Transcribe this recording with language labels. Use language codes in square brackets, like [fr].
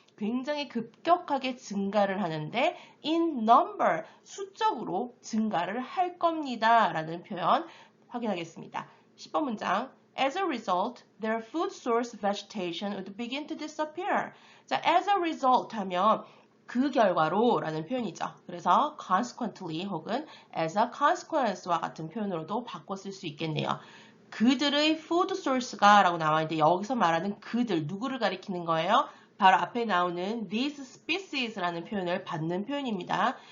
[ko] 굉장히 급격하게 증가를 하는데 [en] in number, [ko] 수적으로 증가를 할 겁니다. 라는 표현 확인하겠습니다. 10번 문장. [en] As a result, their food source vegetation would begin to disappear. [ko] 자, as a result 하면 그 결과로 라는 표현이죠. 그래서 consequently 혹은 [en] as a consequence [ko] 와 같은 표현으로도 바꿔 쓸 수 있겠네요. 그들의 [en] food source [ko] 가 라고 나와 있는데 여기서 말하는 그들, 누구를 가리키는 거예요? 바로 앞에 나오는 these species라는 표현을 받는 표현입니다.